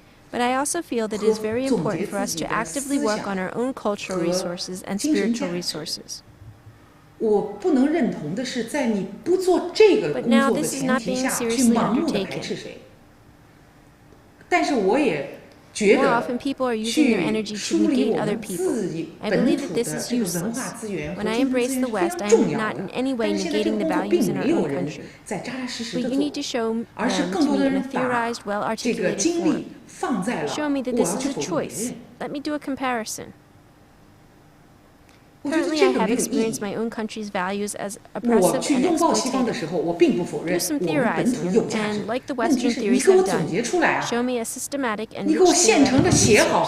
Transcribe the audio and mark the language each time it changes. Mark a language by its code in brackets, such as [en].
[en] But I also feel that it is very important for us to actively work on our own cultural resources and spiritual resources. [zh] 我不能认同的是，在你不做这个工作的前提下，去盲目的排斥谁。但是我也觉得去梳理我们自己本土的这个文化资源和精神资源是非常重要的。但是现在这个工作并没有人在扎扎实实的做，而是更多的人把这个精力放在了我要去否定别人。 [en] Let me do a comparison. Currently, I have experienced my own country's values as oppressive and exploitative. Do some theorizing, and like the Western theories have done, show me a systematic and rich theoretical resources.